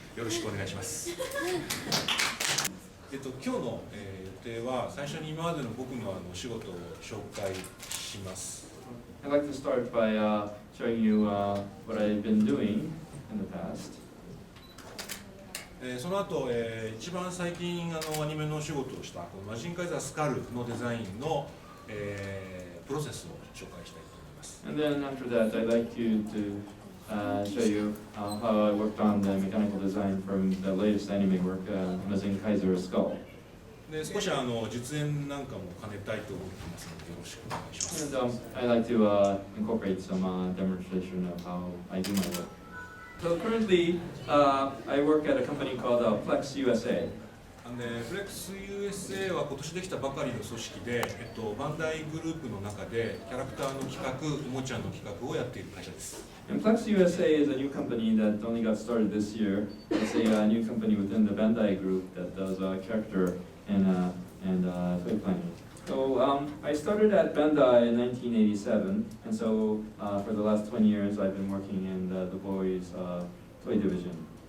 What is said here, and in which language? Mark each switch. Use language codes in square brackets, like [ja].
[ja] よろしくお願いします。今日の、予定は最初に今までの僕のお仕事を紹介します。 [en] I'd like to start by showing you what I've been doing in the past. [ja] その後、一番最近アニメのお仕事をしたこのマジンカイザースカルのデザインの、プロセスを紹介したいと思います。 [en] And then after that, I'd like you to show you how I worked on the mechanical design from the latest anime work, Mazin Kaiser's Skull. [ja] で少し実演なんかも兼ねたいと思っていますのでよろしくお願いします。 [en] And I'd like to incorporate some demonstration of how I do my work. So currently, I work at a company called Plex USA. [ja] フレックス USA は今年できたばかりの組織で、バンダイグループの中でキャラクターの企画、おもちゃの企画をやっている会社です。 [en] And Plex USA is a new company that only got started this year. It's a new company within the Bandai group that does character and toy planning. So I started at Bandai in 1987, and so for the last 20 years I've been working in the boys' toy division.